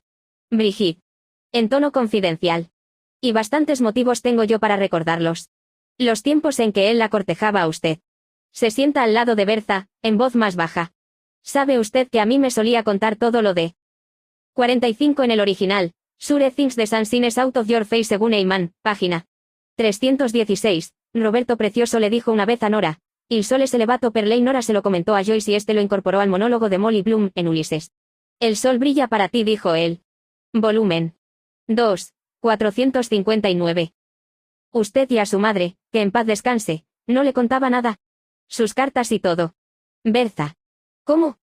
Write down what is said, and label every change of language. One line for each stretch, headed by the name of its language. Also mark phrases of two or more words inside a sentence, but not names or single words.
Spanish: Brigitte. En tono confidencial. Y bastantes motivos tengo yo para recordarlos. Los tiempos en que él la cortejaba a usted. Se sienta al lado de Bertha, en voz más baja. Sabe usted que a mí me solía contar todo lo de 45 en el original.
English: Sure Things the Sun Shines Out of Your Face según Eyman, página 316.
Spanish: Roberto Precioso le dijo una vez a Nora.
Italian: Il sole se levato per lei.
Spanish: Nora se lo comentó a Joyce y este lo incorporó al monólogo de Molly Bloom en Ulises. El sol brilla para ti, dijo él. Volumen 2. 459. Usted y a su madre, que en paz descanse, no le contaba nada. Sus cartas y todo. Bertha. ¿Cómo?